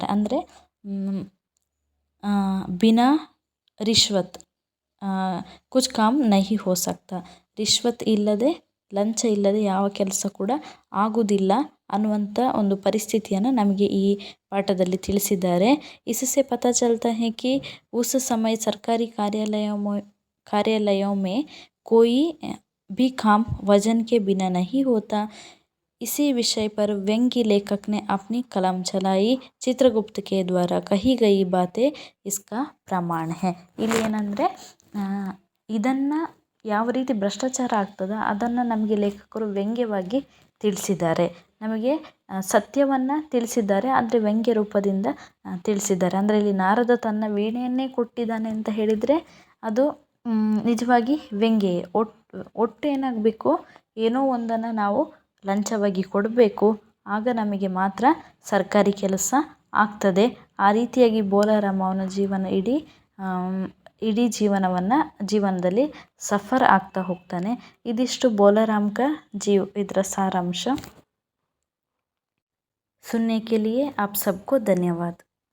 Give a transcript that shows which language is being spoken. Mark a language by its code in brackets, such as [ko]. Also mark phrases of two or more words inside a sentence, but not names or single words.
[kn] ಅಂದರೆ [hi] बिना रिश्वत कुछ काम नहीं हो सकता, [kn] ರಿಶ್ವತ್ ಇಲ್ಲದೆ, ಲಂಚ ಇಲ್ಲದೆ ಯಾವ ಕೆಲಸ ಕೂಡ ಆಗುವುದಿಲ್ಲ ಅನ್ನುವಂಥ ಒಂದು ಪರಿಸ್ಥಿತಿಯನ್ನು ನಮಗೆ ಈ ಪಾಠದಲ್ಲಿ ತಿಳಿಸಿದ್ದಾರೆ. [hi] इससे पता चलता है कि उस समय सरकारी कार्यालयों में कोई भी काम वजन के बिना नहीं होता. इसी विषय पर व्यंग्य लेखक ने अपनी कलम चलाई. चित्रगुप्त के द्वारा कही गई बातें इसका प्रमाण है. [kn] ಇಲ್ಲಿ ಏನಂದರೆ ಇದನ್ನು ಯಾವ ರೀತಿ ಭ್ರಷ್ಟಾಚಾರ ಆಗ್ತದೆ ಅದನ್ನು ನಮಗೆ ಲೇಖಕರು ವ್ಯಂಗ್ಯವಾಗಿ ತಿಳಿಸಿದ್ದಾರೆ. ನಮಗೆ ಸತ್ಯವನ್ನು ತಿಳಿಸಿದ್ದಾರೆ, ಆದರೆ ವ್ಯಂಗ್ಯ ರೂಪದಿಂದ ತಿಳಿಸಿದ್ದಾರೆ. ಅಂದರೆ ಇಲ್ಲಿ ನಾರದ ತನ್ನ ವೀಣೆಯನ್ನೇ ಕೊಟ್ಟಿದ್ದಾನೆ ಅಂತ ಹೇಳಿದರೆ ಅದು ನಿಜವಾಗಿ ವ್ಯಂಗ್ಯ. ಒಟ್ಟು ಏನಾಗಬೇಕು, ಏನೋ ಒಂದನ್ನು ನಾವು ಲಂಚವಾಗಿ ಕೊಡಬೇಕು, ಆಗ ನಮಗೆ ಮಾತ್ರ ಸರ್ಕಾರಿ ಕೆಲಸ ಆಗ್ತದೆ. ಆ ರೀತಿಯಾಗಿ ಬೋಲಾರಾಮ್ ಅವನ ಇಡೀ ಜೀವನದಲ್ಲಿ ಸಫರ್ ಆಗ್ತಾ ಹೋಗ್ತಾನೆ. ಇದಿಷ್ಟು ಬೋಲಾರಾಮ್ ಕಾ ಇದರ ಸಾರಾಂಶ. [hi] सुनने के लिए आप सबको धन्यवाद.